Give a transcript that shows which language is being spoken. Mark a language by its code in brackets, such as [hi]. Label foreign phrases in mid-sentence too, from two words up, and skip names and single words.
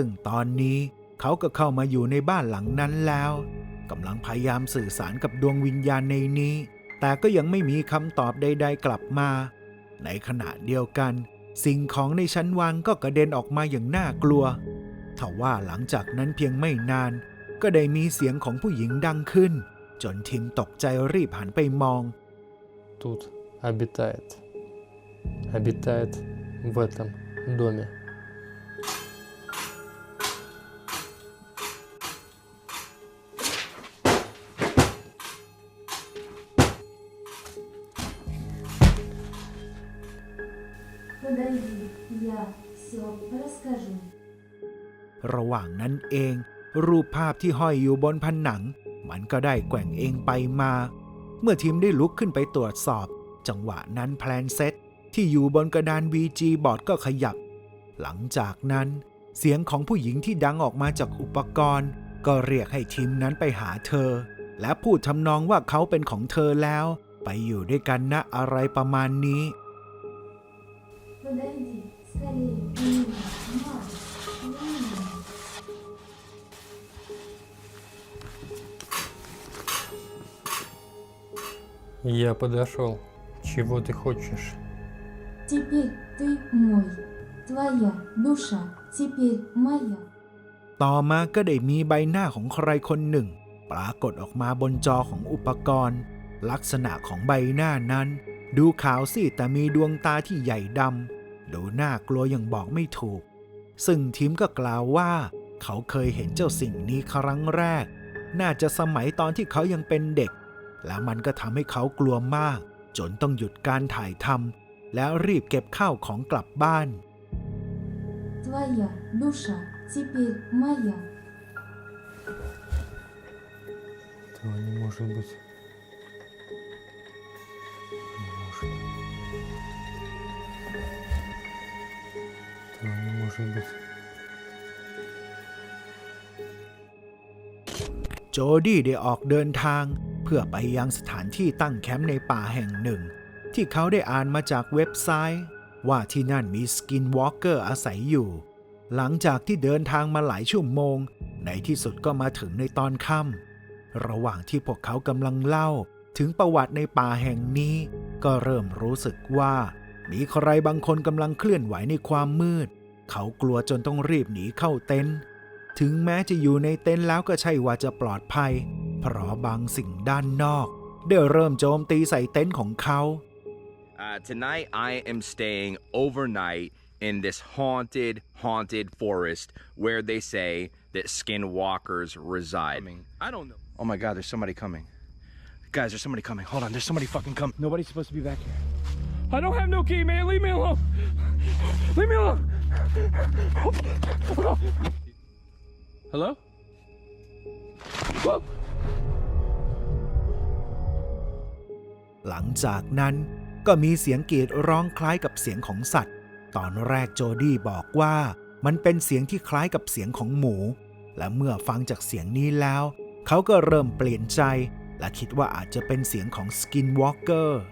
[th] ตอนนี้เขาก็เข้ามาอยู่ในบ้านหลังนั้นแล้วกำลังพยายามสื่อสารกับดวงวิญญาณในนี้แต่ก็ยังไม่มีคำตอบใดๆกลับมาในขณะเดียวกันสิ่งของในชั้นวางก็กระเด็นออกมาอย่างน่ากลัวทว่าหลังจากนั้นเพียงไม่นานก็ได้มีเสียงของผู้หญิงดังขึ้นจนทิมตกใจรีบหันไปมอง [ru] Тут обитает в этом доме. Подойди, я все расскажу. [th] ระหว่างนั้นเองรูปภาพที่ห้อยอยู่บนผนังมันก็ได้แกว่งเองไปมาเมื่อทีมได้ลุกขึ้นไปตรวจสอบจังหวะนั้นแพลนเซตที่อยู่บนกระดาน VG บอร์ดก็ขยับหลังจากนั้นเสียงของผู้หญิงที่ดังออกมาจากอุปกรณ์ก็เรียกให้ทีมนั้นไปหาเธอและพูดทำนองว่าเขาเป็นของเธอแล้วไปอยู่ด้วยกันนะอะไรประมาณนี้ [ru] Подойди, скорее, милый, мама, милый. Я подошел. Чего ты хочешь? Теперь ты мой. Твоя душа теперь моя. [th] ต่อมาก็ได้มีใบหน้าของใครคนหนึ่งปรากฏออกมาบนจอของอุปกรณ์ลักษณะของใบหน้านั้นดูขาวซีดแต่มีดวงตาที่ใหญ่ดำดูน่ากลัวอย่างบอกไม่ถูกซึ่งทีมก็กล่าวว่าเขาเคยเห็นเจ้าสิ่งนี้ครั้งแรกน่าจะสมัยตอนที่เขายังเป็นเด็กและมันก็ทำให้เขากลัวมากจนต้องหยุดการถ่ายทำแล้วรีบเก็บข้าวของกลับบ้าน [ru] Твоя душа теперь моя. Этого не может быть. Не может. Этого не может быть. [th] โจดี้ได้ออกเดินทางเพื่อไปยังสถานที่ตั้งแคมป์ในป่าแห่งหนึ่งที่เขาได้อ่านมาจากเว็บไซต์ว่าที่นั่นมี สกินวอล์กเกอร์อาศัยอยู่หลังจากที่เดินทางมาหลายชั่วโมงในที่สุดก็มาถึงในตอนค่ำระหว่างที่พวกเขากำลังเล่าถึงประวัติในป่าแห่งนี้ก็เริ่มรู้สึกว่ามีใครบางคนกำลังเคลื่อนไหวในความมืดเขากลัวจนต้องรีบหนีเข้าเต็นท์ถึงแม้จะอยู่ในเต็นท์แล้วก็ใช่ว่าจะปลอดภัยเพราะบางสิ่งด้านนอกได้เริ่มโจมตีใส่เต็นท์ของเขา [en] Tonight I am staying overnight in this haunted forest where they say that skinwalkers reside. I don't know. Oh my God, there's somebody coming. Guys, there's somebody coming. Hold on, there's somebody fucking coming. Nobody's supposed to be back here. I don't have no key, man. Leave me alone. Leave me alone. Hello? Whoa. [th] หลังจากนั้นก็มีเสียงกรีดร้องคล้ายกับเสียงของสัตว์ตอนแรกโจดี้บอกว่ามันเป็นเสียงที่คล้ายกับเสียงของหมูและเมื่อฟังจากเสียงนี้แล้วเขาก็เริ่มเปลี่ยนใจและคิดว่าอาจจะเป็นเสียงของสกินวอล์กเกอร์